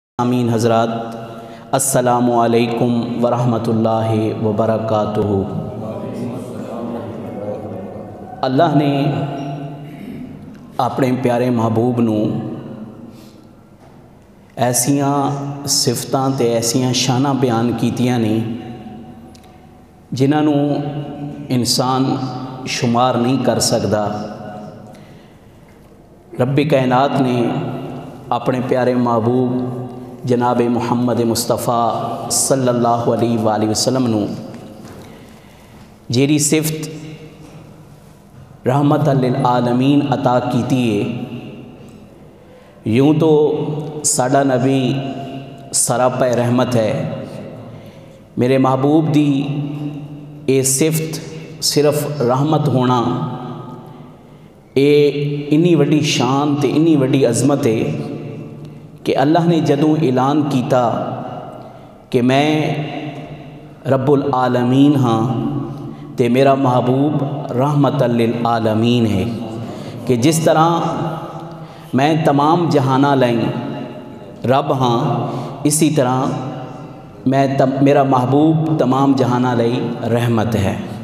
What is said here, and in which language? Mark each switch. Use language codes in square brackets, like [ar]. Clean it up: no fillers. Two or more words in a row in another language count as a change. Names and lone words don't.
[ar] آمین حضرات، السلام علیکم ورحمۃ اللہ وبرکاتہ۔ [pa] اللہ نے اپنے پیارے محبوب نو ایسیاں صفتاں تے ایسیاں شاناں بیان کیتیاں نے جنہاں نو انسان شمار نہیں کر سکدا۔ رب کائنات نے اپنے پیارے محبوب جناب محمد مصطفیٰ [ar] صلی اللہ علیہ وآلہ وسلم [pa] نو جیری صفت [ar] رحمت للعالمین [pa] عطا کیتی ہے، یوں تو ساڈا نبی سراپا رحمت ہے، میرے محبوب دی اے صفت صرف رحمت ہونا اے انی وڈی شان تے انی وڈی عظمت ہے کہ اللہ نے جدوں اعلان کیتا کہ میں [ar] رب العالمین [pa] ہاں تے میرا محبوب [ar] رحمت للعالمین [pa] ہے، کہ جس طرح میں تمام جہانہ لائیں رب ہاں، اسی طرح میرا محبوب تمام جہانہ لئی رحمت ہے۔